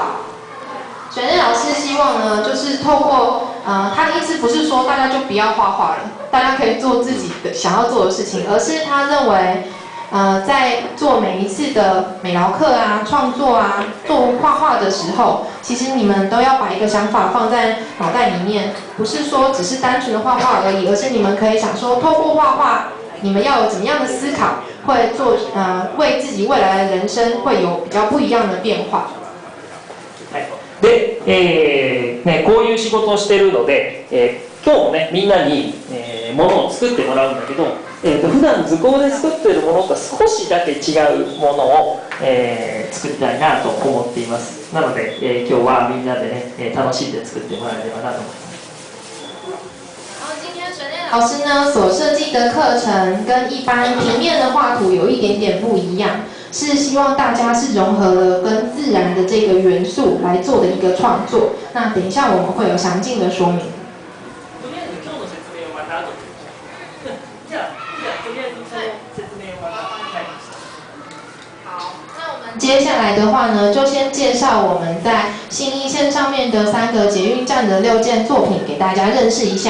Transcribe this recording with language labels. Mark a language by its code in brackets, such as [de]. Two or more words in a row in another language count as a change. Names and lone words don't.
[zh] 水内老师希望呢，就是透过他的意思不是说大家就不要画画了，大家可以做自己的想要做的事情，而是他认为，在做每一次的美劳课啊、创作啊、做画画的时候，其实你们都要把一个想法放在脑袋里面，不是说只是单纯的画画而已，而是你们可以想说，透过画画，你们要有怎么样的思考，会做为自己未来的人生会有比较不一样的变化。 [ja] で、ね、こういう仕事をしてるので、今日もねみんなに、ものを作ってもらうんだけど、普段図工で作っているものと少しだけ違うものを、作りたいなと思っています。なので、今日はみんなでね、楽しんで作ってもらえればなと思います。 [zh] 然后今天水内老师呢所设计的课程跟一般平面的画图有一点点不一样。是希望大家是融合了跟自然的这个元素来做的一个创作。那等一下我们会有详尽的说明。好，那我们接下来的话呢，就先介绍我们在信义线上面的3个捷运站的6件作品给大家认识一下。